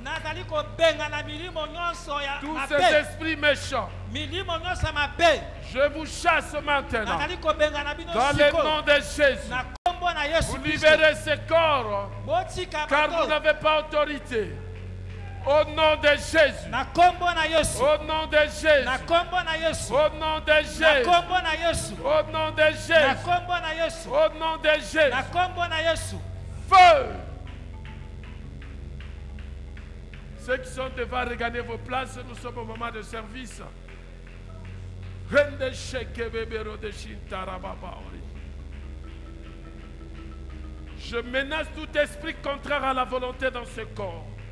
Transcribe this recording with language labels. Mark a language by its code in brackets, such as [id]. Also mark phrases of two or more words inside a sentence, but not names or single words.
[fr] Tous ces esprits méchants, je vous chasse maintenant. Dans le nom de Jésus, vous libérez ces corps, car vous n'avez pas autorité. Au nom de Jésus. [ln] Na kombo na Yesu. [fr] Au nom de Jésus. [ln] Na kombo na Yesu. [fr] Au nom de Jésus. [ln] Na kombo na Yesu. [fr] Au nom de Jésus. [ln] Na kombo na Yesu. [fr] Au nom de Jésus. [ln] Na kombo na Yesu. [fr] Feu. Ceux qui sont devant, regagner vos places. Nous sommes au moment de service. Je menace tout esprit contraire à la volonté dans ce corps.